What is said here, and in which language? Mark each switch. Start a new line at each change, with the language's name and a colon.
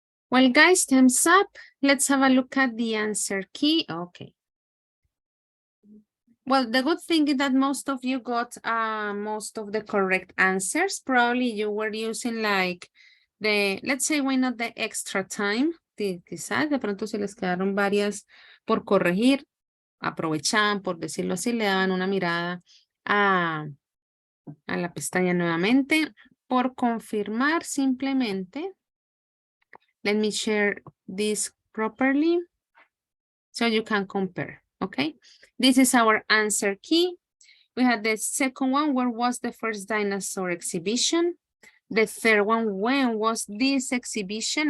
English: Well, guys, time's up. Let's have a look at the answer key. Okay. Well, the good thing is that most of you got most of the correct answers. Probably you were using like let's say, why not the extra time.
Spanish: Quizás de pronto se les quedaron varias por corregir. Aprovechaban, por decirlo así, le daban una mirada a a la pestaña nuevamente. Por confirmar simplemente.
English: Let me share this properly so you can compare, okay? This is our answer key. We had the second one, where was the first dinosaur exhibition? The third one, when was this exhibition?